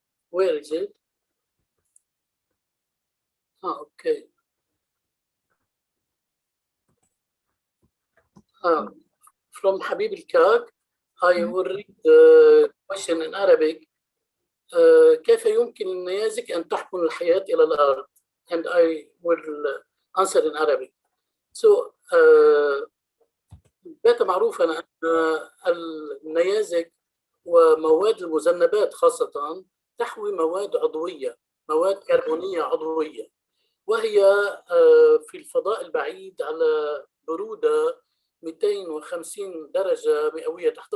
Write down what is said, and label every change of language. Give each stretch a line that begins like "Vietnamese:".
English: Where is it? Oh, okay. From Habib al-Kag, I will read the question in Arabic.
Arabic: كيف يمكن للنيازك أن تحمل الحياة إلى الأرض?
English: And I will answer in Arabic.
Arabic: So, بات معروفا أن النيازك ومواد المذنبات خاصة تحوي مواد عضوية، مواد كربونية عضوية، وهي في الفضاء البعيد على برودة 250 درجة مئوية